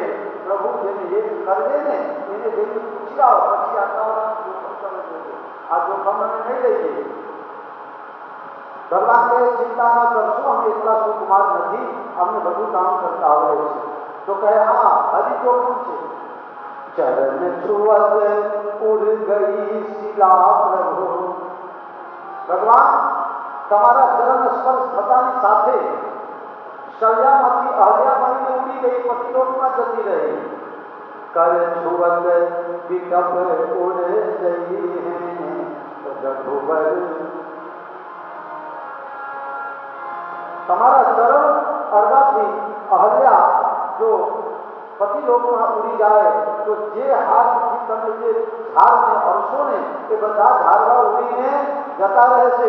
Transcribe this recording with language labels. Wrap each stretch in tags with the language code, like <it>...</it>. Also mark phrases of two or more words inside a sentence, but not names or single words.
<gu>પ્રભુ જેને એક કરજે ને એને જેની પૂછી આવો, પછી આટલા જોખમ તમે જોજો. આ જોખમ અમે નહીં લઈએ. ભગવાન કહે ચિંતા ન કરશો, અમે એટલા સુકુમાર નથી, અમને બધું કામ કરતા આવડે છે. તો કહે હા, હજી જોખમ છે.</gu> <hi>चरण छुअत उड़ गई शिला प्रभु।</hi> <gu>भगवान તમારા ચરણ સ્પર્શ થતાની સાથે શૈયામાંથી અહલ્યા બનીને ઉડી ગઈ, પતિલોકમાં જતી રહી।</gu> <hi>कर छुअत विकप उड़ गई है रघुवर।</hi> <gu>તમારા ચરણ અડવાથી અહલ્યા જો પતિલોકમાં ઉડી જાય તો જે હાથથી તમે જે ઝાડને અરશો ને એ બધા ઝાડવા ઉડીને જતા રહેશે।</gu>